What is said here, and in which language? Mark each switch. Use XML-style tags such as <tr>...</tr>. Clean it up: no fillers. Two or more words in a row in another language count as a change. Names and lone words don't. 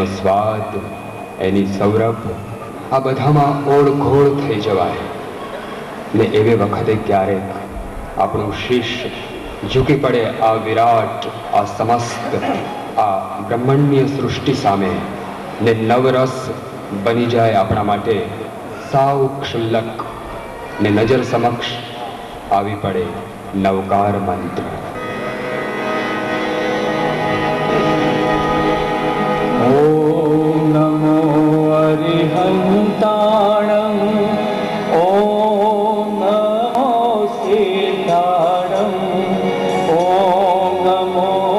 <gu>સ્વાદ, એની સૌરભ આ બધામાં ઓળઘોળ થઈ જવાય ને એવે વખતે ક્યારેક આપણું શીશ ઝૂકી પડે આ વિરાટ, આ સમસ્ત, આ બ્રહ્મણ્ય સૃષ્ટિ સામે ને નવરસ બની જાય આપણા માટે સાવ ક્ષુલ્લક ને નજર સમક્ષ આવી પડે નવકાર મંત્ર.</gu> <pra>ॐ नमो अरिहन्ताणम् ॐ नमो सीताणम् ॐ नमो</pra>